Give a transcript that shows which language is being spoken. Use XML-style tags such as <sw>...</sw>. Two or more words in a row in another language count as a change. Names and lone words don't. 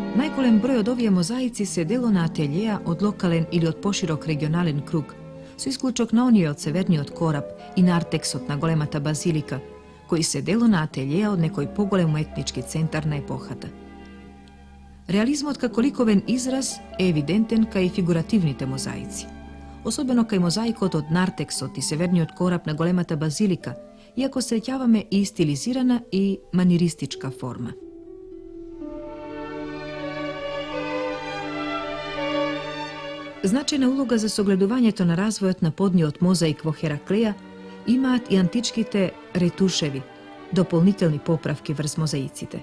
<mk>Najgolem broj od ovije mozaici se delo na ateljeja od lokalen ili od poširok regionalen krug, su isključok na onije od severni od Korab i Narteksot na golemata bazilika, koji se delo na ateljeja od nekoj pogolemu etnički centar na epohata. Realizmot kako likoven izraz je evidenten ka i figurativnite mozaici. Особено кај мозаикот од Нартексот и северниот кораб на големата базилика, иако среќаваме и стилизирана и маниристичка форма. Значајна улога за согледувањето на развојот на подниот мозаик во Хераклеја имаат и античките ретушеви, дополнителни поправки врз мозаиците.</mk>